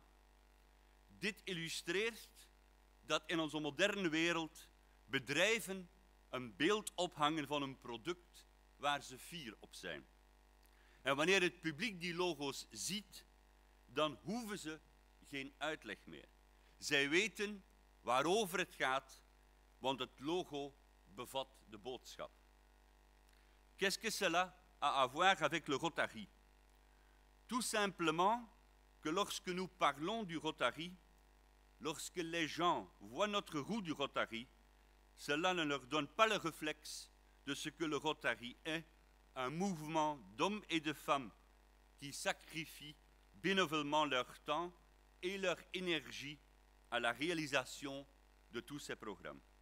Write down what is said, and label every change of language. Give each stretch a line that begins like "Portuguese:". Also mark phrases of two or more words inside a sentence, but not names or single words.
Dutch: Dit illustreert dat in onze moderne wereld bedrijven een beeld ophangen van een product waar ze fier op zijn. En wanneer het publiek die logo's ziet, dan hoeven ze geen uitleg meer. Zij weten waarover het gaat, want het logo bevat de boodschap.
French: Qu'est-ce que cela a à voir avec le Rotary? Tout simplement que lorsque nous parlons du Rotary, lorsque les gens voient notre roue du Rotary, cela ne leur donne pas le réflexe de ce que le Rotary est, un mouvement d'hommes et de femmes qui sacrifient bénévolement leur temps et leur énergie à la réalisation de tous ces programmes.